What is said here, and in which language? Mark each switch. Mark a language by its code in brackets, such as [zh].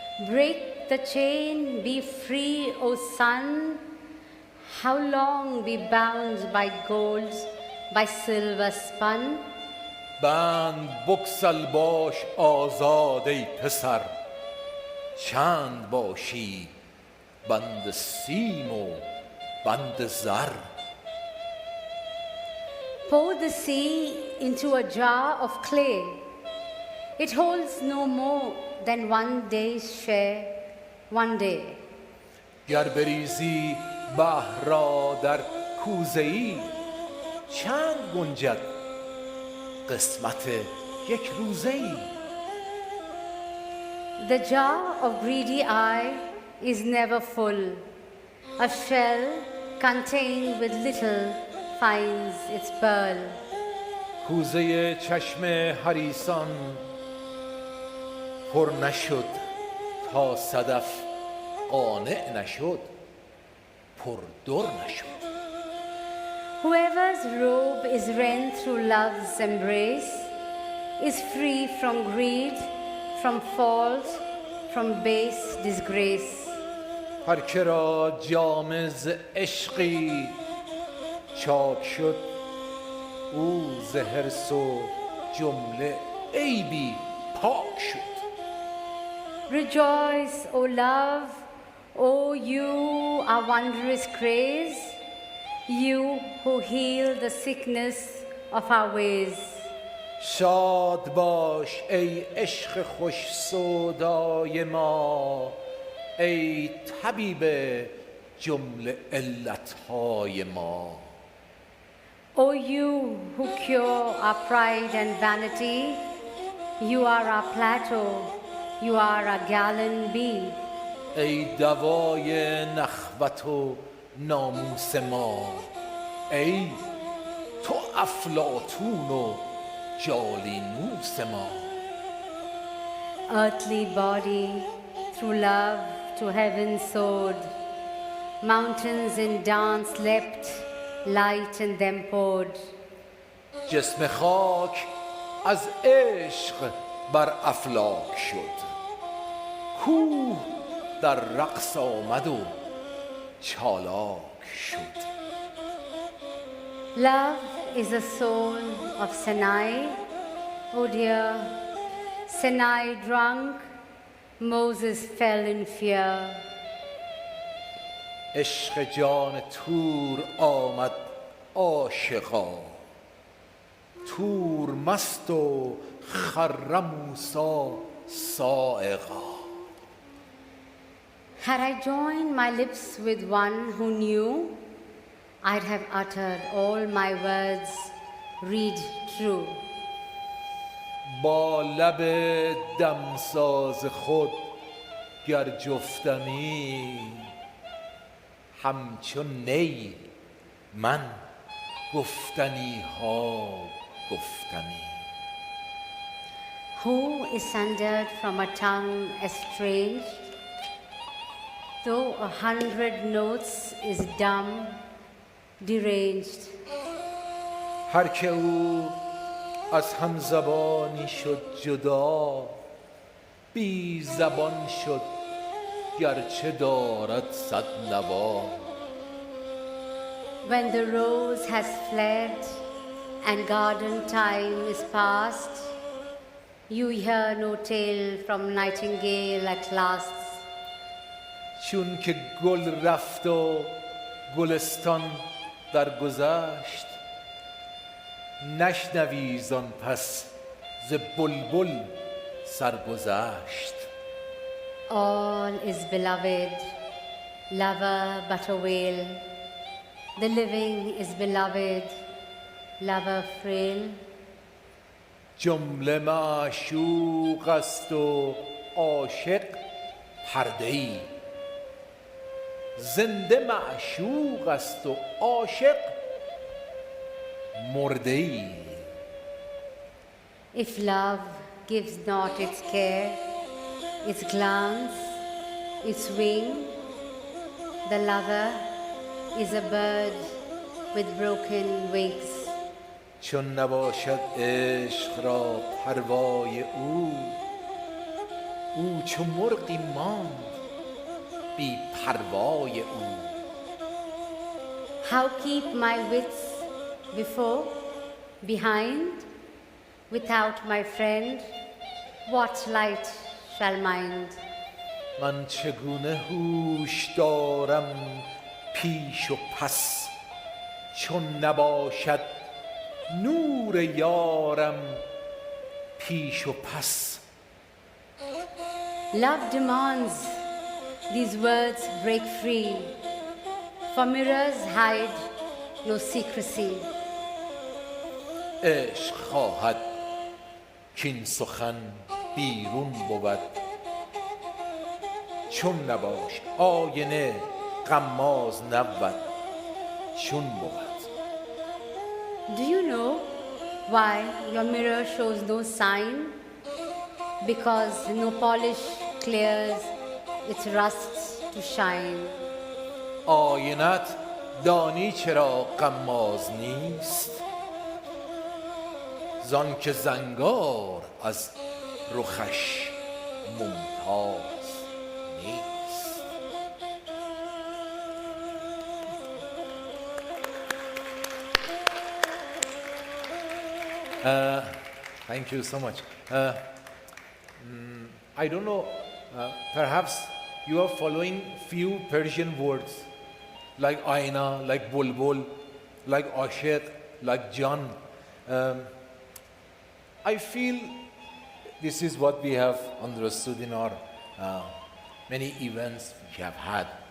[en] Break the chain, be free, O sun. How long be bound by gold, by silver spun? [fa] بند بگسل باش آزاد ای پسر، چند باشی بند سیم و بند زر. [en] Pour the sea into a jar of clay. It holds no more than one day's share, one day. [fa] گر بریزی بحر را در کوزه ای، چند گنجد قسمت یک روزه ای. [en] The jar of greedy eye is never full. A shell contained with little finds its pearl. [fa] کوزه چشم حریصان پر نشد تا صدف قانع نشد، پر در نشد. [en] Whoever's robe is rent through love's embrace is free from greed, from fault, from base disgrace. [fa] هر که را جامه ز عشقی چاک شد، او ز حرص و جمله عیبی پاک شد. [en] Rejoice, O love, O you our wondrous craze, you who heal the sickness of our ways. [fa] شاد باش ای عشق خوش سودای ما، ای طبیب جمله علتهای ما. [en] O you who cure our pride and vanity, you are our plateau, you are our gallon bee. [fa] ای دوای نخوت و ناموس ما، ای تو افلاطون و جالینوس ما. [en] Earthly body, through love to heaven soared. Mountains in dance leapt, light in them poured. [fa] جسم خاک از عشق بر افلاک شد، کوه در رقص آمد و چالاک شد. [en] Love is the soul of Sinai. Oh dear, Sinai drunk, Moses fell in fear. [fa] عشق جان تور آمد عاشقا، تور مست و خر موسی صاعقا. [en] Had I joined my lips with one who knew, I'd have uttered all my words, read true. [fa] با لب دمساز خود گر جفتمی، همچون نی من گفتنی ها گفتمی. [en] Who is sundered from a tongue estranged, though 100 notes is dumb, deranged. [fa] هر که او از هم زبانی شد جدا، بی زبان شد گرچه دارد صد نوا. [en] When the rose has fled and garden time is past, you hear no tale from nightingale at last. [fa] چون که گل رفت و گلستان درگذشت، نشنوی زان پس ز بلبل سرگذشت. [en] All is beloved, lover but a wail. The living is beloved, lover frail. [fa] جمله معشوق است و عاشق پرده ای زنده معشوق است و عاشق مرده ای [en] If love gives not its care, its glance, its wing, the lover is a bird with broken wings. [fa] چون نباشد عشق را پروای او چو مرغی ماند بی پروای او [en] How keep my wits before, behind, without my friend, what light shall mind? [fa] من چگونه هوش دارم پیش و پس چون نباشد نور یارم پیش و پس [en] Love demands these words break free, for mirrors hide no secrecy. [fa] عشق خواهد کین سخن بیرون بود چون نباش آینه غماز نبود چون بود [en] Do you know why your mirror shows no sign? Because no polish clears its rust to shine. [fa] آینت دانی چرا غماز نیست زان که زنگار از رخش ممتاز نیست [en] Thank you so much. I don't know, perhaps you are following few Persian words like Aina, like Bulbul, like Ashiq, like Jan. I feel this is what we have understood in our many events we have had.